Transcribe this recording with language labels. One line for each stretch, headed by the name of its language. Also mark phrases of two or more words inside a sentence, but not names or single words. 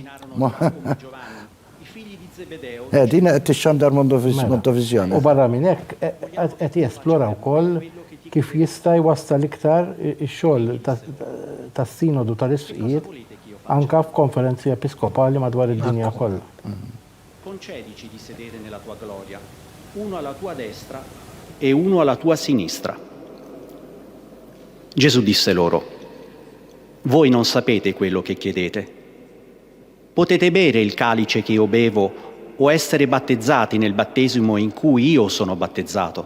Maltese: Dina qed tixxandar Mondovizjoni. U barra minn hekk qed jesplora wkoll kif jista' jwassal iktar ix-xogħol tas-sinodu tal-isqijiet anke f'konferenzi episkopali madwar id-dinja kollha.
Italian: Concedici di sedere nella tua gloria, uno alla tua destra e uno alla tua sinistra. Gesù disse loro: voi non sapete quello che chiedete. Potete bere il calice che io bevo o essere battezzati nel battesimo in cui io sono battezzato?